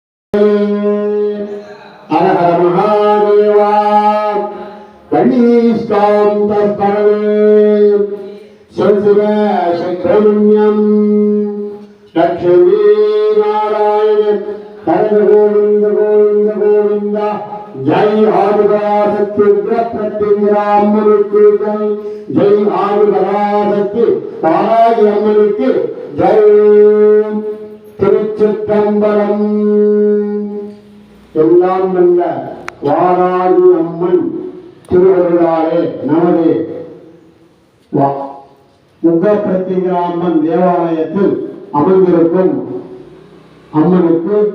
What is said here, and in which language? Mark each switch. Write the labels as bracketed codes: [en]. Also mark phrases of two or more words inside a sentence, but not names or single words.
[te] హర హర మహాదేవా గణేష్కాంతస్మరణే శంకరమణ్యం లక్ష్మీ నారాయణ హర గోవింద గోవింద గోవింద జై ఆదిపరాశక్తి ప్రత్యంగిరామ్మనికి జై జై ఆదిపరాశక్తి పారాయి అమ్మనికి జై திருச்சிற்றம்பலம். [ta] எல்லாம் நல்ல வாராகி அம்மன் திருவருளாலே நமது முகப்பிரத்திங்கிராம்மன் தேவாலயத்தில் அமைந்திருக்கும் அம்மனுக்கு